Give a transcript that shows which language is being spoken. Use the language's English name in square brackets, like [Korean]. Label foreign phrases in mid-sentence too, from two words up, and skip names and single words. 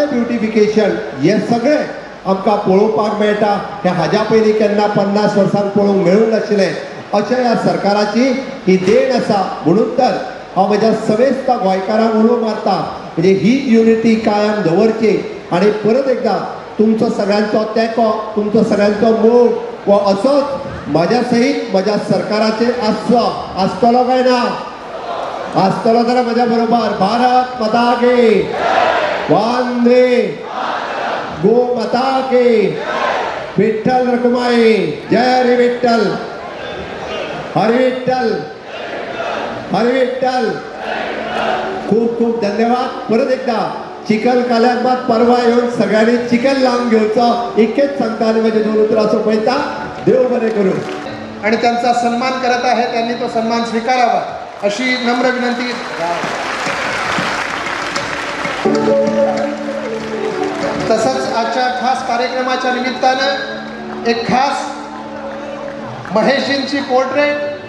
[Konkani] ब्युटिफिकेशन हे सगळे आमकां पळोवपाक मेळटा हे हाज्या पयलीं केन्ना 50 वर्सांक पळोवंक मेळूंक नाशिल्लें अशें ह्या सरकाराची ही देण आसा म्हणून तर हांव म्हज्या सवेस्त गोंयकारांक उलो मारता म्हणजे ही युनिटी कायम दवरची आनी परत एकदां तुमचो सगळ्यांचो तेंको तुमचो सगळ्यांचो मोग वो असोच म्हाज्या सहीत म्हज्या सरकाराचेर आसतलो काय ना आसतलो जाल्यार म्हज्या बरोबर [Hindi] भारत माता की वंदे गो माता की [Konkani] विठ्ठल रखुमाई जय रे विठ्ठल हरे विठ्ठल हरे विठ्ठल खूप खूप धन्यवाद परत एकदा चिखल काल्याक मात परवा येवन सगळ्यांनी चिखल लावून घेवचो इतकेच सांगता आणि माझे 2 उतरां सोंपयता देव बरें करूं [Marathi] आणि त्यांचा सन्मान करत आहे त्यांनी तो सन्मान स्वीकारावा अशी नम्र विनंती तसंच आजच्या खास कार्यक्रमाच्या निमित्तानं एक खास महेशजींची पोर्ट्रेट